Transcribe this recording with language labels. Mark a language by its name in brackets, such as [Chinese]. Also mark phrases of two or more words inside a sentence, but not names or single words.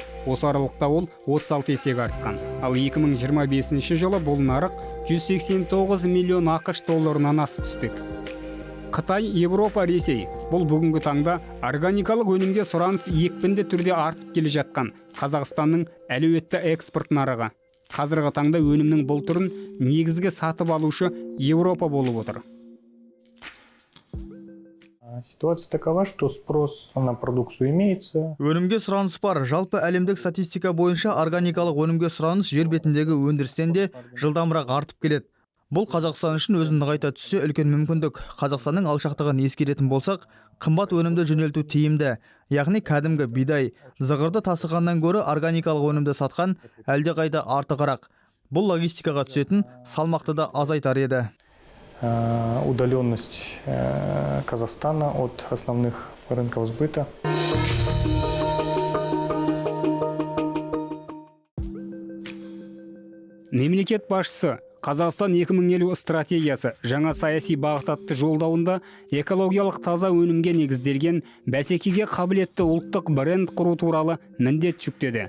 [Kazakh] Осы аралықта ол 36 есеге артқан. Ал 2025 жылы бұл нарық 189 миллион ақш долларынан асып түспек. Қытай, Европа, Ресей бұл бүгінгі таңда органикалық өнімге сұраныс екпінді түрде артып келе жатқан Қазақстанның әлеуетті экспорт нарығы. Қазіргі таңда өнімнің бұл түрін негізгі сатып алушы Европа болып отыр. [Russian] Ситуация такова, что спрос на продукцию имеется. [Kazakh] Өнімге сұраныс бар. Жалпы әлемдік статистика бойынша органикалық өнімге сұраныс жер бетіндегі өндірістен де жылдамырақ артып келеді. Бұл Қазақстан үшін өзін нығайта түссе үлкен мүмкіндік. Қазақстанның алшақтығын ескеретін болсақ, қымбат өнімді жөнелту тиімді. Яғни кәдімгі бидай, зығырды тасығаннан гөрі органикалық өнімді сатқан әлдеқайда артығырақ. Бұл логистикаға түсетін салмақты да азайтар еді. [Russian] Удаленность Казахстана от основных рынков сбыта. [Kazakh] Мемлекет басшысы Қазақстан 2050 стратегиясы жаңа саяси бағыт атты жолдауында экологиялық таза өнімге негізделген бәсекеге қабілетті ұлттық бренд құру туралы міндет жүктеді.